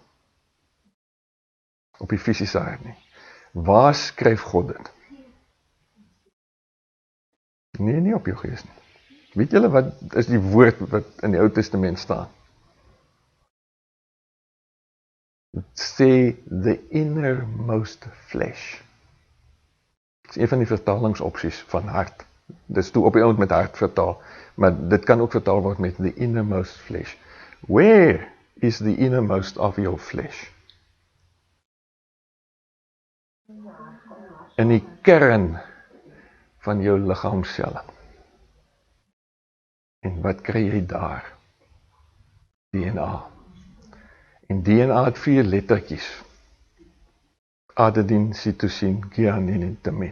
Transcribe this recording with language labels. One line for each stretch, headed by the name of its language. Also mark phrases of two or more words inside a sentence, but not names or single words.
Afrikaans: Op die fisiese hart nie. Waar skryf God dit? Nee, nie op jou gees nie. Weet julle wat is die woord wat in die Ou Testament staan? Dit sê
English: the innermost flesh.
Afrikaans: Dit is een van die vertalingsopsies van hart. Dit is toe op die oud met hart vertaal, maar dit kan ook vertaal word met
English: the innermost flesh. Where is the innermost of your flesh?
Afrikaans: In die kern van jou liggaamscelle. En wat kry jy daar? DNA. En DNA het 4 lettertjies. Adenine, cytosine, guanine en thymine.